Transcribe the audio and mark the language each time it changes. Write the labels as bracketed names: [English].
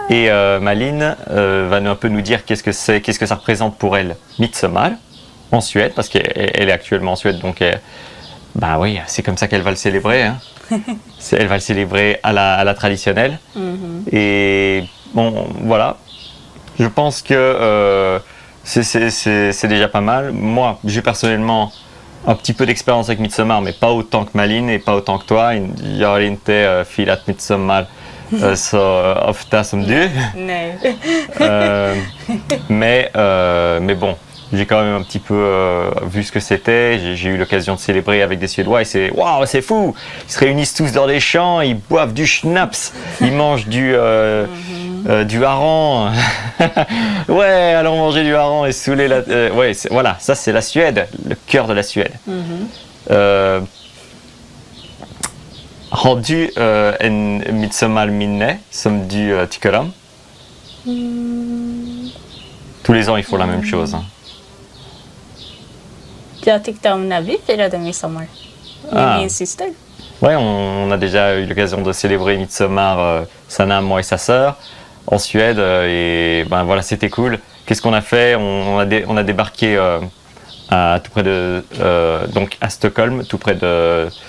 [French] Et Malin va un peu nous dire qu'est-ce que c'est, qu'est-ce que ça représente pour elle, Midsommar, en Suède, parce qu'elle est actuellement en Suède, donc oui, c'est comme ça qu'elle va le célébrer. Hein. Elle va le célébrer à la traditionnelle. Et bon, voilà, je pense que c'est déjà pas mal. Moi, j'ai personnellement un petit peu d'expérience avec Midsommar, mais pas autant que Malin et pas autant que toi. [Swedish] Jag har inte firat Midsommar så ofta som du. Nej. [French] Mais bon, j'ai quand même un petit peu vu ce que c'était. J'ai eu l'occasion de célébrer avec des Suédois et c'est waouh, c'est fou. Ils se réunissent tous dans des champs, ils boivent du schnapps, ils mangent du hareng. Ouais, allons manger du hareng et saouler la. Voilà, ça c'est la Suède, le cœur de la Suède. [Swedish] Har du en midsommarminne som du tycker om? [French] Tous les ans, ils font la même chose. Hein. [Swedish] Jag tyckte om när vi firade midsommar med min syster. [French] Ouais, on a déjà eu l'occasion de célébrer Midsommar, Sana, moi et sa sœur, en Suède. Et voilà, c'était cool. Qu'est-ce qu'on a fait? On a débarqué tout près de, donc à Stockholm, tout près de.